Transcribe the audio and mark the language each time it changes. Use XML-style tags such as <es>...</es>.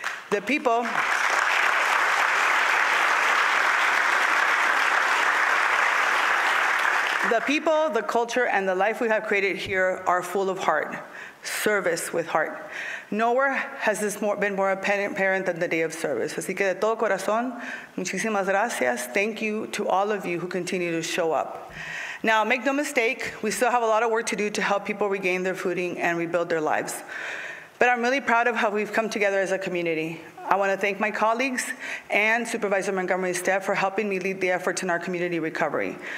<en>The people, the culture, and the life we have created here are full of heart, service with heart. Nowhere has this been more apparent than the day of service.</en> <es>Así que de todo corazón, muchísimas gracias.</es> <en>Thank you to all of you who continue to show up. Now, make no mistake, we still have a lot of work to do to help people regain their footing and rebuild their lives. But I'm really proud of how we've come together as a community. I want to thank my colleagues and Supervisor Montgomery Stepp for helping me lead the efforts in our community recovery.</en>